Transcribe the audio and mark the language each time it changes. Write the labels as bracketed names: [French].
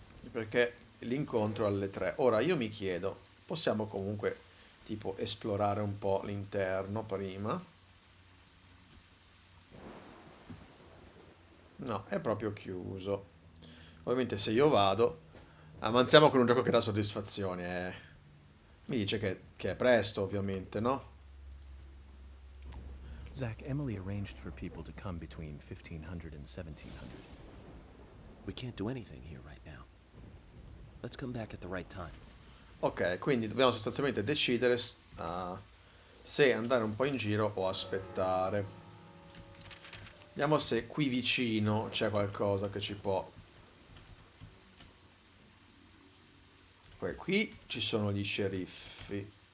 [Italian] Perché l'incontro è alle 3. Ora io mi chiedo, possiamo comunque tipo esplorare un po' l'interno prima? No, è proprio chiuso. Ovviamente se io vado, avanziamo con un gioco che dà soddisfazioni. Mi dice che è presto, ovviamente, no? [English] Zach, Emily arranged for people to come between 1500 and 1700. We can't do anything here right now. Let's come back at the right time. [Italian] Ok, quindi dobbiamo sostanzialmente decidere se andare un po' in giro o aspettare. Vediamo se qui vicino c'è qualcosa che ci può. Qui ci sono gli sceriffi.